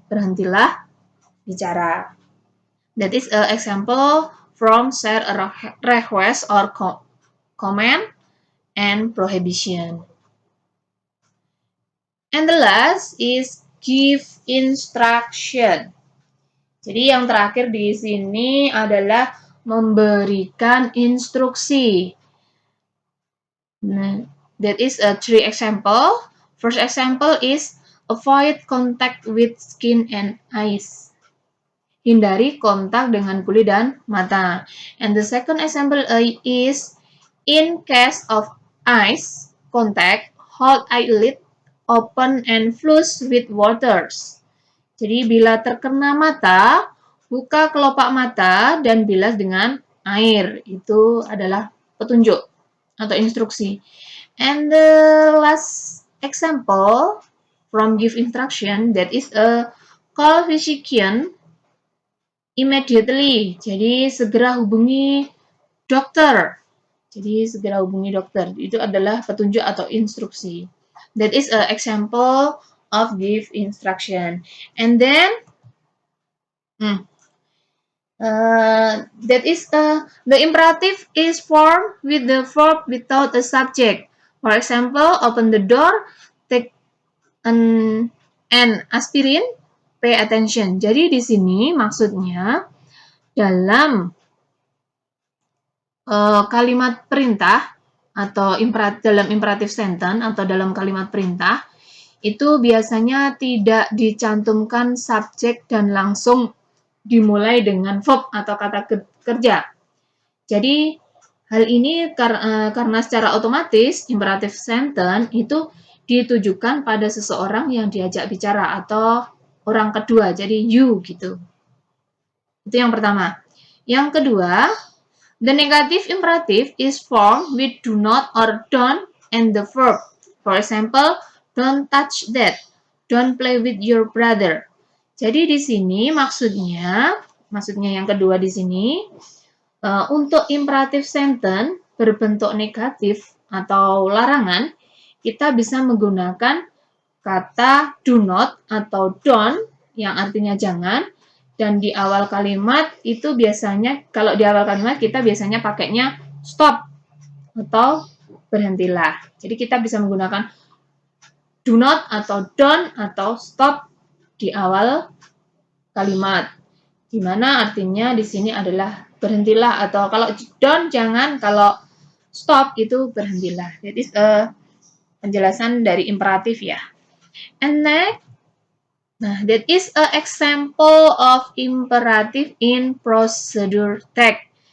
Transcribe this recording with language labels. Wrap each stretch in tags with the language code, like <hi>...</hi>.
<id>Berhentilah bicara.</id> <en>That is an example from share a request or comment and prohibition. And the last is give instruction.</en> <id>Jadi yang terakhir di sini adalah memberikan instruksi.</id> <en>Nah, that is a 3 example. First example is avoid contact with skin and eyes.</en> <id>Hindari kontak dengan kulit dan mata.</id> <en>And the second example is in case of eyes contact, hold eyelid open and flush with waters.</en> <id>Jadi bila terkena mata, buka kelopak mata dan bilas dengan air. Itu adalah petunjuk atau instruksi.</id> <en>And the last example from give instruction, that is a call physician immediately.</en> <id>Jadi segera hubungi dokter. Jadi segera hubungi dokter. Itu adalah petunjuk atau instruksi.</id> <en>That is an example of give instruction. And then that is the imperative is formed with the verb without a subject. For example, open the door, take an aspirin, pay attention.</en> <id>Jadi di sini maksudnya dalam kalimat perintah atau dalam imperative sentence atau dalam kalimat perintah itu biasanya tidak dicantumkan subjek dan langsung dimulai dengan verb atau kata kerja. Jadi hal ini karena secara otomatis imperative sentence itu ditujukan pada seseorang yang diajak bicara atau orang kedua, jadi you gitu. Itu yang pertama. Yang kedua,</id> <en>the negative imperative is formed with do not or don't and the verb. For example, don't touch that. Don't play with your brother.</en> <id>Jadi di sini maksudnya yang kedua di sini untuk imperative sentence berbentuk negatif atau larangan, kita bisa menggunakan kata do not atau don't yang artinya jangan. Dan di awal kalimat itu biasanya, kalau di awal kalimat kita biasanya pakainya stop atau berhentilah. Jadi kita bisa menggunakan do not atau don't atau stop di awal kalimat. Di mana artinya di sini adalah berhentilah, atau kalau don't jangan, kalau stop itu berhentilah. Jadi penjelasan dari imperatif ya.</id> <en>And next, that is an example of imperative in procedure text.</en>